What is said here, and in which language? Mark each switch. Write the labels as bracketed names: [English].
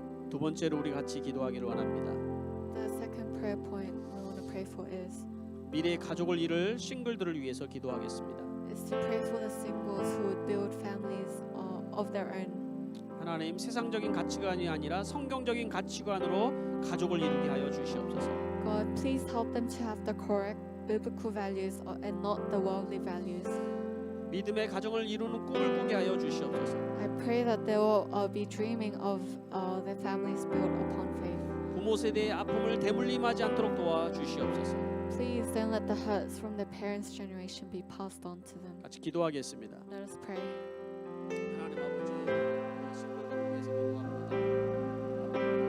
[Korean] 두 번째로 우리 같이 기도하기를 원합니다. [English] The second prayer point we want to pray for is [Korean] 미래의 가족을 이룰 싱글들을 위해서 기도하겠습니다. [English] to pray for the singles who would build families of their own. [Korean] 하나님 세상적인 가치관이 아니라 성경적인 가치관으로 가족을 이루게 하여 주시옵소서. [English] God, please help them to have the correct biblical values and not the worldly values. [Korean] 믿음의 가정을 이루는 꿈을 꾸게 하여 주시옵소서. [English] I pray that they will be dreaming of their families built upon faith. [Korean] 부모 세대의 아픔을 대물림하지 않도록 도와 주시옵소서. [English] Please don't let the hurts from the parents' generation be passed on to them. [Korean] 같이 기도하겠습니다. [English] Let us pray. [Korean] 하나님 아버지, 싱글들을 위해서 기도합니다.